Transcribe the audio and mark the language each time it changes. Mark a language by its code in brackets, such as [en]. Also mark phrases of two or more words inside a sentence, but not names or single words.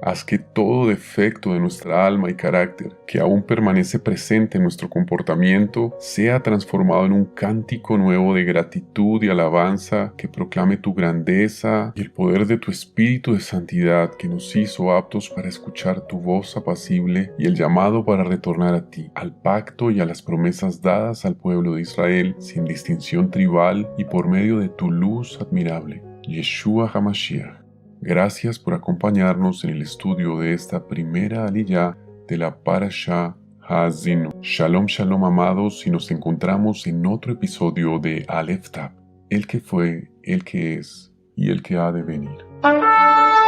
[es] Haz que todo defecto de nuestra alma y carácter, que aún permanece presente en nuestro comportamiento, sea transformado en un cántico nuevo de gratitud y alabanza que proclame tu grandeza y el poder de tu Espíritu de santidad, que nos hizo aptos para escuchar tu voz apacible y el llamado para retornar a ti, al pacto y a las promesas dadas al pueblo de Israel sin distinción tribal y por medio de tu luz admirable. Yeshua HaMashiach. Gracias por acompañarnos en el estudio de esta primera aliyá de la Parashá Ha'azinu. Shalom, shalom amados, y nos encontramos en otro episodio de Aleph Tab, el que fue, el que es y el que ha de venir.